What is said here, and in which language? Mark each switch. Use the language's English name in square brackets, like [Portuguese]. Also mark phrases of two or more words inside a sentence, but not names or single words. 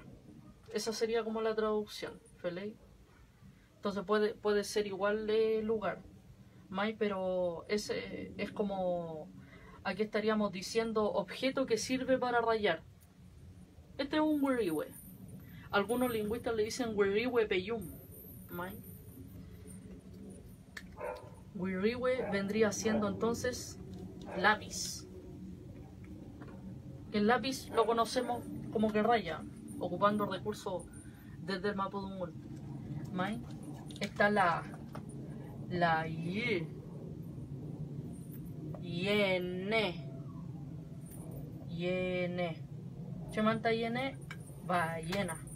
[Spanish] Esa sería como la traducción, ¿vale? Entonces puede ser igual de lugar, ¿mai? Pero ese es como, aquí estaríamos diciendo objeto que sirve para rayar. Este es un wiriwe. Algunos lingüistas le dicen [Mapuche] wiriwe peyum, [Spanish] ¿mai? Wiriwe vendría siendo entonces lápiz. El lápiz lo conocemos como que raya, ocupando recursos desde el mapudungun, ¿mai? Está la y, yene, [Mapuche] chemanta yene, [Spanish] ballena.